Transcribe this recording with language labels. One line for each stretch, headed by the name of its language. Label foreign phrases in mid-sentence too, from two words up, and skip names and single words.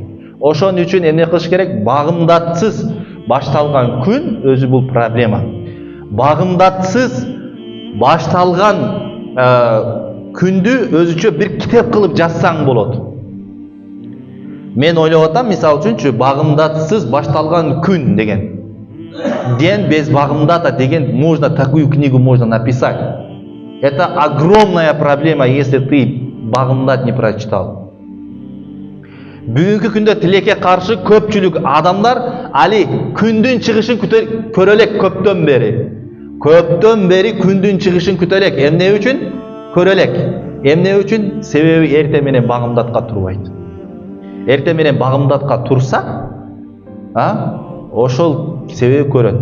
Kyrgyz: Ошон үчүн эмне кылыш керек? Багымдатсыз башталган күн өзү бул проблема. Багымдатсыз башталган күндү өзүчө бир китеп кылып жазсаң болот. Мен ойлоп атам, мисалы үчүнчү, багымдатсыз башталган күн деген.
Russian: День без багымдата деген можно, такую книгу можно написать. Это огромная проблема, если ты багымдат не прочитал.
Kyrgyz: Бүгүнкү күндө тилекке каршы көпчүлүк адамдар али күндүн чыгышын көрө элек көптөн бери күндүн чыгышын күтө элек. Эмне үчүн? Көрө элек. Эмне үчүн? Себеби эртең менен багымдатка турбайт. Эртең менен багымдатка турса, ошол себеби көрөт.